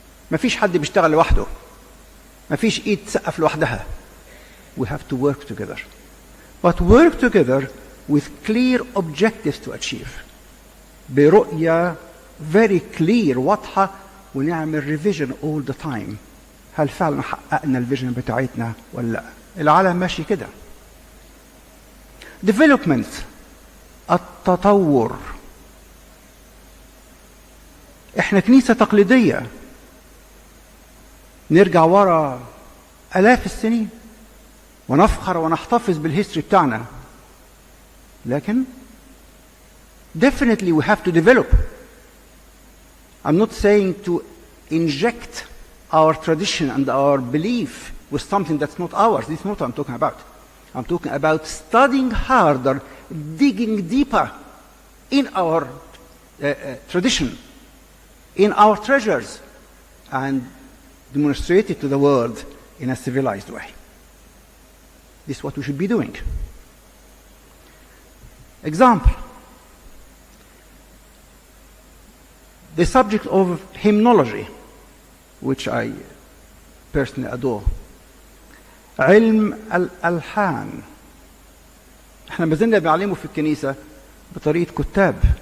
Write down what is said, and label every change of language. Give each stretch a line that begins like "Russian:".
Arabic: ما فيش حد بيشتغل لوحده. ما فيش إيد تسقف لوحدها.
English: We have to work together. But work together with clear objectives to achieve. برؤية very clear
Arabic: واضحة ونعمل
English: revision all the time.
Arabic: هل فعلا حققنا الفيجن بتاعتنا ولا لا؟ العالم ماشي كده.
English: Development التطور.
Arabic: احنا كنيسة تقليدية نرجع ورا آلاف السنين ونفخر ونحتفظ بالهيستوري بتاعنا.
English: لكن definitely we have to develop. I'm not saying to inject our tradition and our belief with something that's not ours. This is not what I'm talking about. I'm talking about studying harder, digging deeper in our tradition, in our treasures, and demonstrate it to the world in a civilized way. This is what we should be doing. Example. The subject of hymnology, which I personally adore.
Arabic: علم الألحان. احنا ما زلنا بنعلمه في الكنيسة بطريقة كتاب.